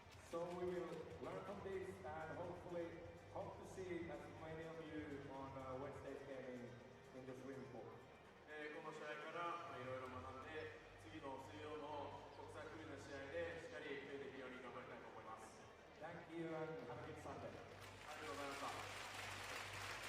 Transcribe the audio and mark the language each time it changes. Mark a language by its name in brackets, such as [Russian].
[English] So we will learn from this and hopefully hope to see as many of you on Wednesday's game in the swimming pool. [Japanese] この試合からいろいろ学んで次の水曜の国際クリの試合でしっかりプレーできるように頑張りたいと思います。 [English] Thank you and have a good Sunday. [Japanese] ありがとうございました。